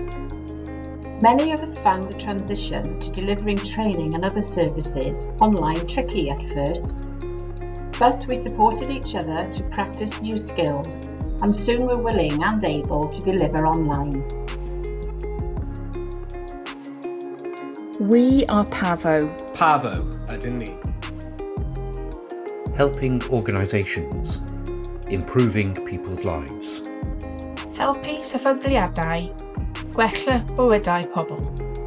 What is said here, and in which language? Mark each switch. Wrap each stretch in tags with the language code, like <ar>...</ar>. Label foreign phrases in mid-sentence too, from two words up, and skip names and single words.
<en>Many of us found the transition to delivering training and other services online tricky at first, but we supported each other to practice new skills and soon were willing and able to deliver online. We are Pavo.</en> <cy>Pavo, ydyn ni.</cy> <en>Helping organisations, improving people's lives.</en> <cy>Helpu sefydliadau, gwella bywydau pobl.</cy>